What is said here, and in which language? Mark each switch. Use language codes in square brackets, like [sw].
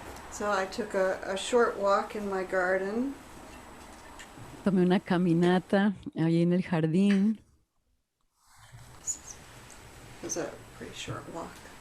[en] So I took a short walk in my garden. [es] Tomé una caminata ahí en el jardín. [en] It was a pretty short walk.